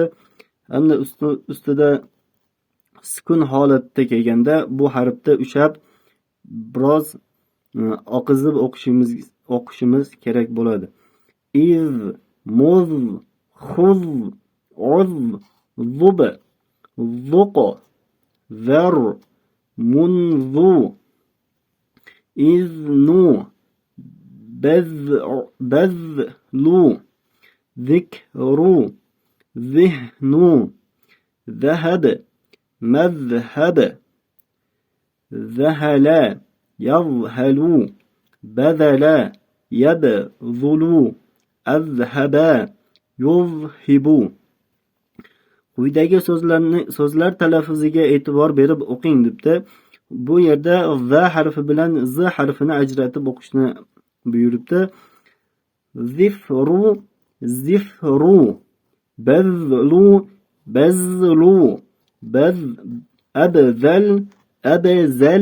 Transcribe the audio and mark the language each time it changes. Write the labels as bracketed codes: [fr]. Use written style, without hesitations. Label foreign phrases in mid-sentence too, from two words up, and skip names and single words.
[uz] Hamda ustida sukun holatda kelganda bu harfda ushab biroz oqizib o'qishimiz kerak bo'ladi. Iz, muz, xuz, uz, zub, zuq, zar, munzu, iznu, [ar] بذل, ذكر, ذهن, ذهب, مذهب, ذهل, يذهل, بذل, يبذل, أذهب, يذهب. [uz] Quyidagi so'zlar talaffuziga e'tibor berib o'qing debdi. Bu yerda va harfi bilan z harfini ajratib o'qishni buyuribdi. [ar] ذفر ذفر بذل بذل أبذل أبذل.